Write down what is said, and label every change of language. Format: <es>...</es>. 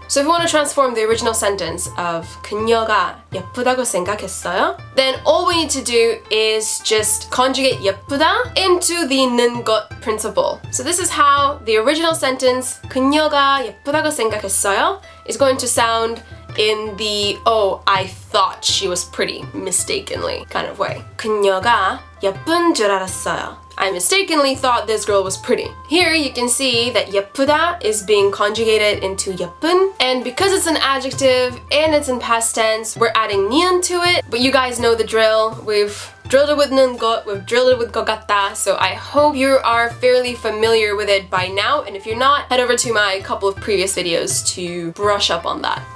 <en>So if you want to transform the original sentence of</en> <ko>그녀가 예쁘다고 생각했어요,</ko> <en>then all we need to do is just conjugate 예쁘다 into the 는 것 principle. So this is how the original sentence</en> <ko>그녀가 예쁘다고 생각했어요</ko> <en>is going to sound in the oh, I thought she was pretty mistakenly kind of way.</en> <ko>그녀가 예쁜 줄 알았어요.</ko> <en>I mistakenly thought this girl was pretty. Here you can see that 예쁘다 is being conjugated into 예쁜, and because it's an adjective and it's in past tense, we're adding 니은 to it. But you guys know the drill. We've drilled it with 는 것, we've drilled it with 것 같다, so I hope you are fairly familiar with it by now, and if you're not, head over to my couple of previous videos to brush up on that.</en>